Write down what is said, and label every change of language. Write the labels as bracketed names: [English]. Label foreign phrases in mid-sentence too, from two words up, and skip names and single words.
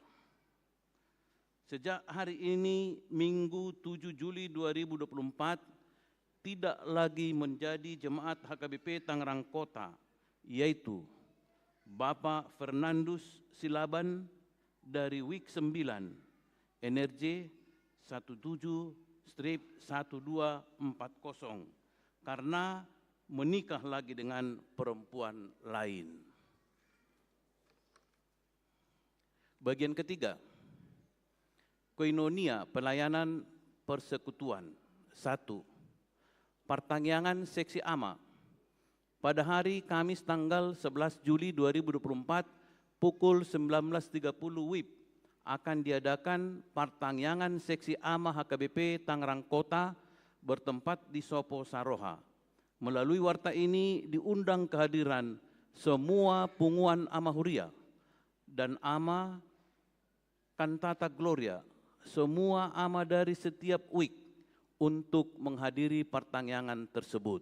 [Indonesian] Sejak hari ini Minggu 7 Juli 2024 tidak lagi menjadi jemaat HKBP Tangerang Kota, yaitu Bapak Fernandus Silaban dari WIK 9, NRJ 17-1240 karena menikah lagi dengan perempuan lain. Bagian ketiga, koinonia pelayanan persekutuan. 1. Pertanggihan seksi AMA. Pada hari Kamis tanggal 11 Juli 2024 pukul 19.30 WIB akan diadakan pertanggihan seksi AMA HKBP Tangerang Kota bertempat di Sopo Saroha. Melalui warta ini diundang kehadiran semua punguan AMA Huria dan AMA Kantata Gloria, semua AMA dari setiap WIK untuk menghadiri pertanggihan tersebut.